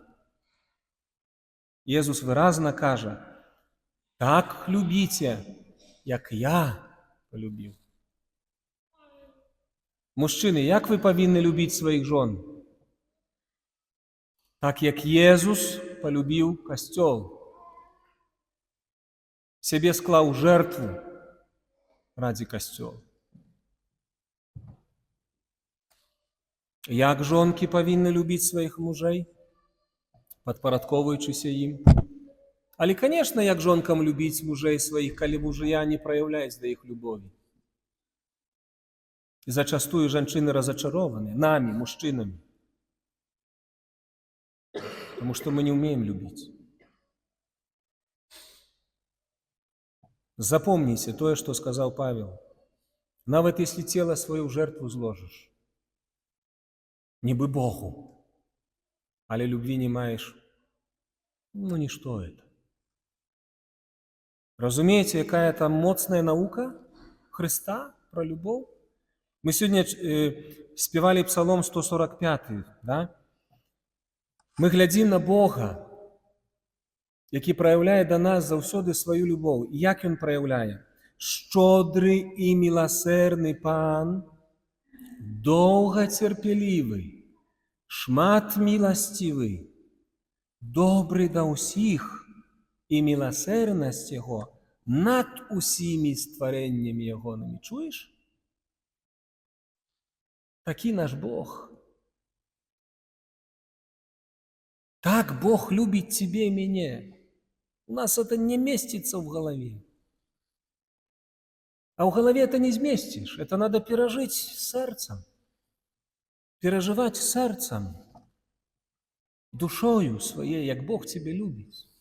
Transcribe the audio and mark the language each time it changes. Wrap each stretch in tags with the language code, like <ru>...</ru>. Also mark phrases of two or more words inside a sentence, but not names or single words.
<be>Езус выразна кажа, так любіце, як я полюбіў. Мужчыны, як вы павінны любіць сваіх жон? Так, як Езус полюбіў касцёл. Сябе склаў жертву ради касцёла. Як жонкі павінны любіць сваіх мужэй, падпарадковуючыся ім? Але, конечно, як жонкам любіць мужэй сваіх, калі мужыя не праяўляюць да іх любові. І зачастую жанчыны разачарованы намі, мужчынамі.</be> <ru>Потому что мы не умеем любить.</ru> <be>Запомните тое, што сказаў Павел.</be> <ru>Нават если тело свое в жертву зложишь, нібы Богу, але любви не маеш, ну ничто это.</ru> <be>Разумеете, якая там моцная наука Христа</be> <ru>про любовь? Мы сегодня спевали Псалом 145, да?</ru> <be>Мы глядзім на Бога, які праяўляе да нас заўсёды сваю любоў. І як ён праяўляе? Шчодры і міласэрны Пан, доўгацярпелівы, шмат міласцівы, добры да ўсіх, і міласэрнасць Яго над усімі стварэннямі Ягонымі. Чуеш? Такі наш Бог.</be> <ru>Так Бог любит тебя и меня. У нас это не местится в голове. А в голове это не вместишь. Это надо пережить сердцем. Переживать сердцем, душою своей, як Бог тебя любит.</ru>